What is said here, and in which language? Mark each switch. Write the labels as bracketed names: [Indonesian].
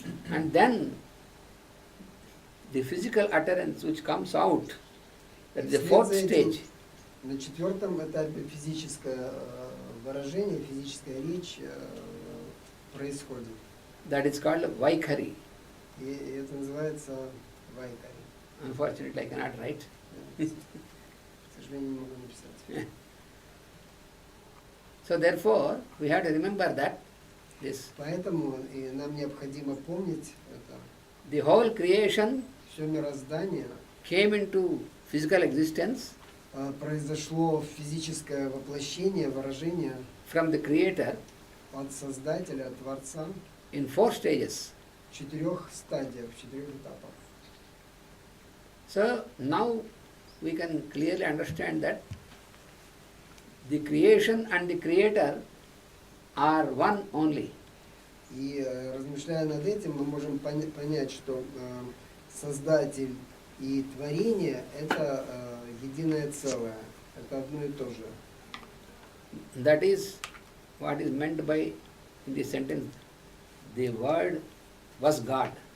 [English] And then the physical utterance which comes out, that is the fourth stage. [Russian] На четвертом этапе физическое выражение, физическая речь происходит. [English] That is called Vaikhari. [Russian] И это называется вайкари. [English] Unfortunately, I cannot write. [Russian] К сожалению, не могу написать. [English] So therefore, we have to remember that this [Russian] Поэтому и нам необходимо помнить это. [English] the whole creation [Russian] Все мироздание [English] came into physical existence [Russian] произошло физическое воплощение, выражение [English] from the Creator [Russian] от Создателя, от Творца [English] in 4 stages. [Russian] в 4 стадиях, в 4 этапах. [English] So now we can clearly understand that the creation and the Creator are one only. [Russian] И размышляя над этим, мы можем понять, что Создатель и творение – это единое целое, это одно и то же. [English] That is what is meant by in the sentence, the Word was God.